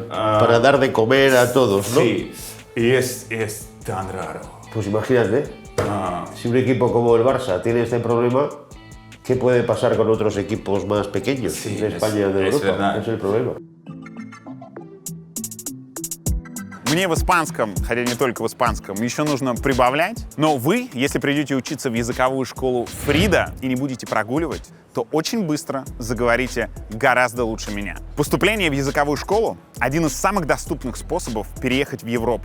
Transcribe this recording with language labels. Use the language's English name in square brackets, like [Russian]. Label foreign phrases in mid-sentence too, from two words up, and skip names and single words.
[Spanish] Para dar de comer a todos, ¿no? Sí, y es tan raro. Pues imagínate, si un equipo como el Barça tiene este problema, ¿qué puede pasar con otros equipos más pequeños de España y de Europa? Verdad. Es el problema. [Russian] Мне в испанском, хотя не только в испанском, еще нужно прибавлять. Но вы, если придете учиться в языковую школу Фрида и не будете прогуливать, то очень быстро заговорите гораздо лучше меня. Поступление в языковую школу — один из самых доступных способов переехать в Европу.